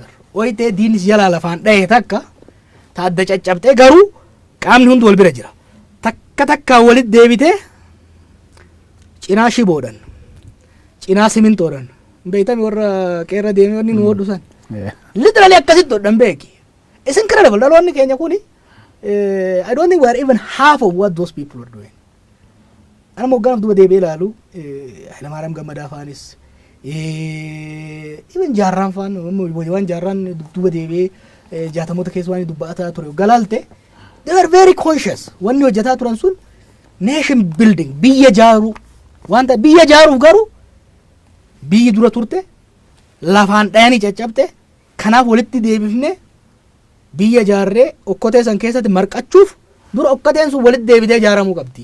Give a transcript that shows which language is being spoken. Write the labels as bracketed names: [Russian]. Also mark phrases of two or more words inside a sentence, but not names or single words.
[Oromo] Oyitee diinis jalaa lafaan dha'ee takka ta adda caccabxee garuu qaamni hundi wal bira jira. Takka walitti deebitee cinaa shiboodhan cinaa simintoodhan beeytami warra qeerra deemee wanni nu hodhu san. Literally akkasitti hodhan beeki. [English] It's incredible. [Oromo] Dhaloonni keenya kuni [English] I don't think we are even half of what those people are doing. [Oromo] Ana moggaanaaf duba deebi'ee ilaalu Hayilamaariyaam Gammadaa faanis even jaarraan faan waan jaarraan duba deebi'ee jaatamoota keessa waan dubbataa ture galaalte [English] they are very conscious. [Oromo] Wanni hojjetaa turan sun [English] nation building [Oromo] biyya jaaruu wanta biyya jaaruuf garuu biyyi dura turte lafaan dhayanii caccabte kanaaf walitti deebifne biyya jaarree okkotee san keessatti marqachuuf dura okkoteen sun walitti deebitee ijaaramuu qabdi.